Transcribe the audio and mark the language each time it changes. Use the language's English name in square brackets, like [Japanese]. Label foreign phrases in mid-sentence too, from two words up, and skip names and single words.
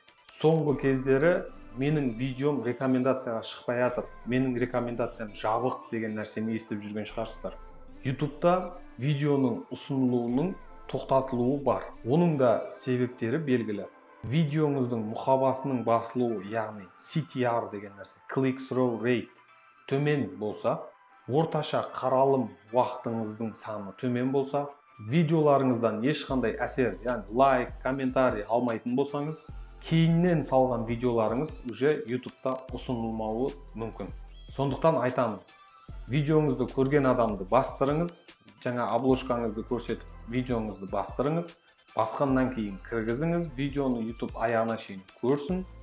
[Kazakh] Соңғы кездері менің видеом рекомендацияға шықпай жатыр, менің рекомендациям жабық деген нәрсені естіп жүрген шығарсыздар. YouTube'да видеоның ұсынылуының тоқтатылуы бар. Оның да себептері белгілі. Видеоңыздың мұқабасының басылуы, яғни CTR деген нәрсе, [English] click-through rate [Kazakh] төмен болса, орташа қаралым уақытыңыздың саны төмен болса, видеоларыңыздан ешқандай әсер, яғни лайк, комментарий алмайтын болсаңыз, кейіннен салған видеоларыңыз уже YouTube'та ұсынылмауы мүмкін. Сондықтан айтамын, видеоңызды көрген адамды бастырыңыз, жаңа обложкаңызды көрсетіп видеоңызды бастырыңыз, басқаннан кейін кіргізіңіз, видеоны YouTube аяғына шейін көрсін.